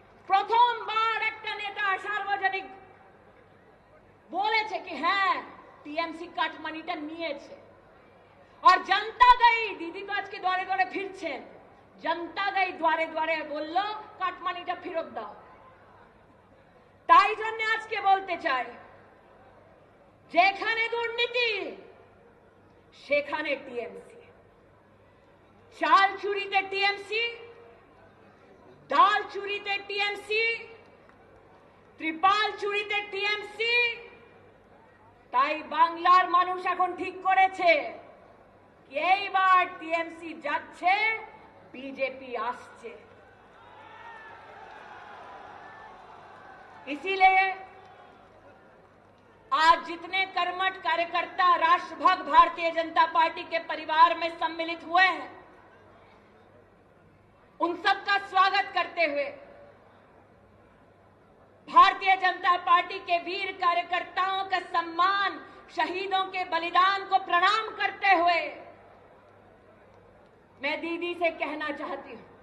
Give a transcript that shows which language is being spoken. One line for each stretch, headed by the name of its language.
Hindi: प्रथम बार एक नेता सार्वजनिक
Bangla: বলেছে
Hindi: कि
Bangla: হ্যাঁ টিএমসি কাটমানিটা নিয়েছে।
Hindi: और जनता गई, दीदी तो आज के द्वारे द्वारे फिरছেন, जनता गई द्वारे द्वारे
Bangla: বলল কাটমানিটা ফেরত দাও। তাই জন্য আজকে বলতে চাই, যেখানে দুর্নীতি সেখানে টিএমসি, চাল চুরিতে টিএমসি, ডাল চুরিতে টিএমসি, ত্রিপাল চুরিতে টিএমসি। তাই বাংলার মানুষ এখন ঠিক করেছে कि এইবার টিএমসি যাচ্ছে, বিজেপি আসছে।
Hindi: इसीलिए आज जितने कर्मठ कार्यकर्ता राष्ट्रभक्त भारतीय जनता पार्टी के परिवार में सम्मिलित हुए हैं, उन सबका स्वागत करते हुए भारतीय जनता पार्टी के वीर कार्यकर्ताओं का सम्मान, शहीदों के बलिदान को प्रणाम करते हुए मैं दीदी से कहना चाहती हूं